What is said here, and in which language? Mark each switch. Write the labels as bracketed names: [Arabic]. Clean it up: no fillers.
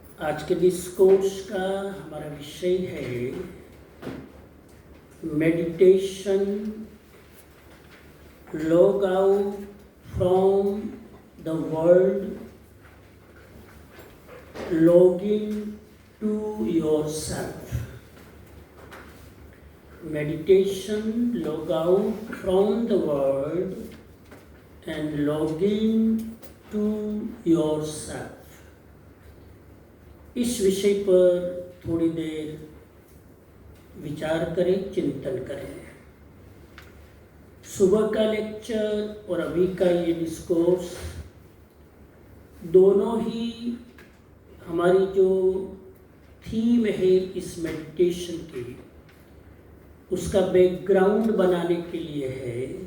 [Hindi] आज के डिस्कोर्स का हमारा विषय है meditation log out from the world, [English] logging to yourself. Meditation, log out from the world and logging to yourself. [Hindi] इस विषय पर थोड़ी देर विचार करें, चिंतन करें। सुबह का लेक्चर और अभी का ये डिस्कोर्स दोनों ही हमारी जो थीम है इस मेडिटेशन की, उसका बैकग्राउंड बनाने के लिए है।